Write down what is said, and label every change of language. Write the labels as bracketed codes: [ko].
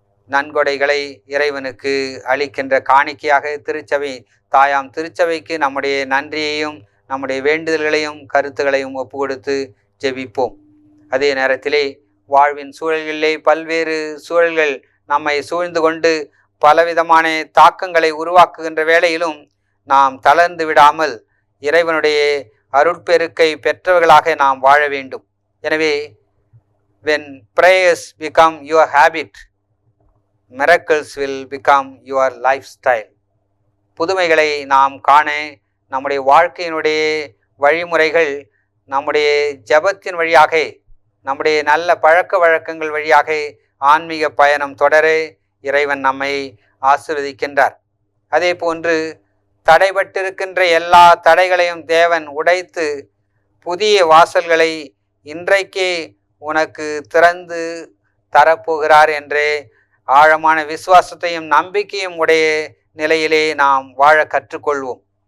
[ta] நன்கொடைகளை இறைவனுக்கு அளிக்கின்ற காணிக்கையாக திருச்சபை தாயாம் திருச்சபைக்கு நம்முடைய நன்றியையும் நம்முடைய வேண்டுதல்களையும் கருத்துக்களையும் ஒப்பு கொடுத்து ஜெபிப்போம். அதே நேரத்திலே வாழ்வின் சூழல்களிலே பல்வேறு சூழல்கள் நம்மை சூழ்ந்து கொண்டு பலவிதமான தாக்கங்களை உருவாக்குகின்ற வேளையிலும் நாம் தளர்ந்து விடாமல் இறைவனுடைய அருட்பெருக்கை பெற்றவர்களாக நாம் வாழ வேண்டும். எனவே [en] when prayers become your habit, miracles will become your lifestyle. [ta] புதுமைகளை நாம் காண நம்முடைய வாழ்க்கையினுடைய வழிமுறைகள் நம்முடைய ஜெபத்தின் வழியாக, நம்முடைய நல்ல பழக்க வழக்கங்கள் வழியாக ஆன்மீக பயணம் தொடர இறைவன் நம்மை ஆசீர்வதிக்கின்றார். அதே போன்று தடைபட்டிருக்கின்ற எல்லா தடைகளையும் தேவன் உடைத்து புதிய வாசல்களை இன்றைக்கே உனக்கு திறந்து தரப்போகிறார் என்ற ஆழமான விசுவாசத்தையும் நம்பிக்கையும் உடைய நிலையிலே நாம் வாழ கற்றுக்கொள்வோம்.